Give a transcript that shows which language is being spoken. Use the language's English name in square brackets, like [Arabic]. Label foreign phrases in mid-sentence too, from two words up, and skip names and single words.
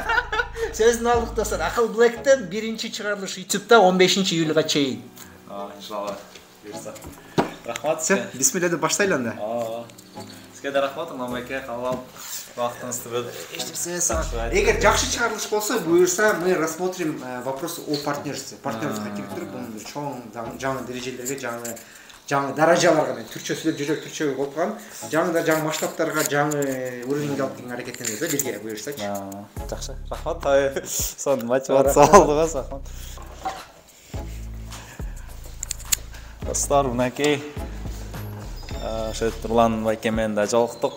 [Kyrgyz] Сөзүн алдык достор. Акыл Блэктен биринчи чыгарылыш YouTube'да 15-июлга чейин. Иншалла. Буюрса. Рахмат. Все, бисмилля деп баштайлы анда. Сизге да рахмат, Мамайке, калган вактыңызды бөлүп. Эгер жакшы чыгарылыш болсо, буюрса [Russian] мы рассмотрим вопрос о партнерстве. [Kyrgyz] Партнерстве келип бул чоң жаңы дережелерге, жаңы даражаларга мен түркчө сүйлөп жүрөк түркчөгө копкан, жаңы масштабтарга, жаңы уровеньге алып келген аракеттенебиз да, бирге буюрсачы. Жакшы. Рахмат. Сон мотивация алдыгыз, рахмат. Достор, мынакей ошо Нурлан байке менен да жолуктук.